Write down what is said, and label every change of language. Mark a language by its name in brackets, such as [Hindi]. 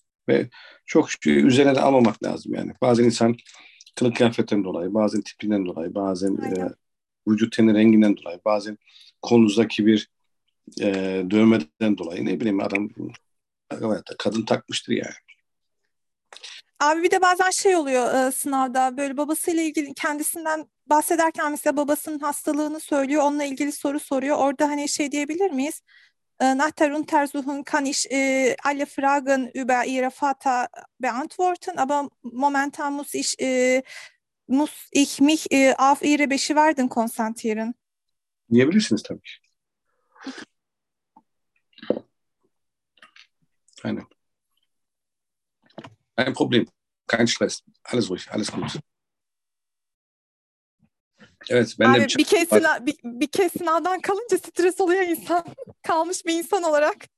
[Turkish] Ve çok üzerine de almamak lazım yani. Bazen insan kılık kıyafetinden dolayı, bazen tipinden dolayı, bazen vücut teni renginden dolayı, bazen kolunuzdaki bir dövmeden dolayı, ne bileyim adam Evet, kadın takmıştır yani. Abi bir de bazen şey oluyor sınavda böyle babasıyla ilgili kendisinden bahsederken mesela babasının hastalığını söylüyor, onunla ilgili soru soruyor. Orada hani şey diyebilir miyiz? [German] Nachter Untersuchungen kann ich alle Fragen über Ihre Vater beantworten, aber momentan muss ich mich auf Ihre Beschwerden konzentrieren. [Turkish] Diyebilirsiniz tabii ki. Aynen. [German] Kein Problem. Kein Stress. Alles ruhig. Alles gut. [Turkish] Evet, ben de bir Abi çay var. bir kez sınavdan kalınca stres oluyor insan. Kalmış bir insan olarak.